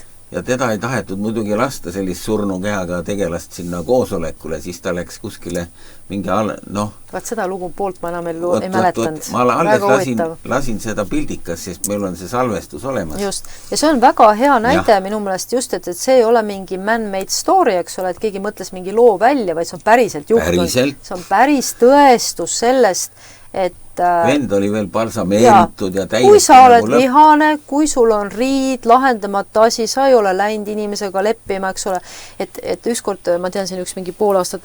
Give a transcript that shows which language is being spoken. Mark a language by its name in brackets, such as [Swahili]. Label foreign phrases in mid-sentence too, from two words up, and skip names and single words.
[Estonian] Ja teda ei tahetud muidugi lasta sellist surnu kehaga tegelast sinna koosolekule, siis ta läks kuskile mingi Vaat seda lugu poolt ma enam ei mäletanud. Ma alles lasin seda pildikas, sest meil on see salvestus olemas. Just. Ja see on väga hea näide minu meelest just, et see ei ole mingi [English] man-made story, [Estonian] eks ole, et keegi mõtles mingi loo välja, vaid see on päriselt juhtunud. See on päris tõestus sellest, et vend oli veel balsameeritud ja täiesti kui sa oled vihane, kui sul on riid, lahendamata asi, sa ei ole läinud inimesega leppima, eks ole, et ükskord, ma tean siin üks mingi pool aastat